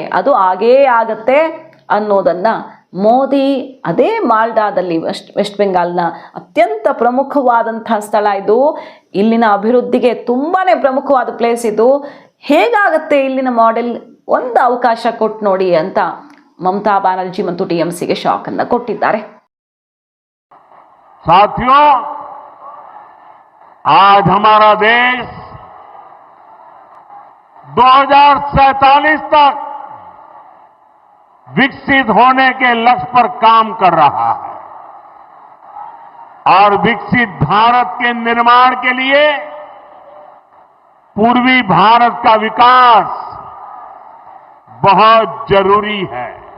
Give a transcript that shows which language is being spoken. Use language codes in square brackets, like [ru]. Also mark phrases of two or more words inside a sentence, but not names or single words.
[kn] ಅದು ಆಗೇ ಆಗತ್ತೆ ಅನ್ನೋದನ್ನ ಮೋದಿ ಅದೇ ಮಾಲ್ಡಾದಲ್ಲಿ ವೆಸ್ಟ್ ಬೆಂಗಾಲ್ನ ಅತ್ಯಂತ ಪ್ರಮುಖವಾದಂತಹ ಸ್ಥಳ ಇದು. ಇಲ್ಲಿನ ಅಭಿವೃದ್ಧಿಗೆ ತುಂಬಾನೇ ಪ್ರಮುಖವಾದ ಪ್ಲೇಸ್ ಇದು. ಹೇಗಾಗತ್ತೆ ಇಲ್ಲಿನ ಮಾಡೆಲ್, ಒಂದು ಅವಕಾಶ ಕೊಟ್ಟು ನೋಡಿ ಅಂತ ಮಮತಾ ಬ್ಯಾನರ್ಜಿ ಮತ್ತು TMCಗೆ ಶಾಕ್ ಅನ್ನ ಕೊಟ್ಟಿದ್ದಾರೆ. [hi] साथियों, आज हमारा देश 2047 तक विकसित होने के लक्ष्य पर काम कर रहा है और विकसित भारत के निर्माण के लिए पूर्वी भारत का विकास बहुत जरूरी है।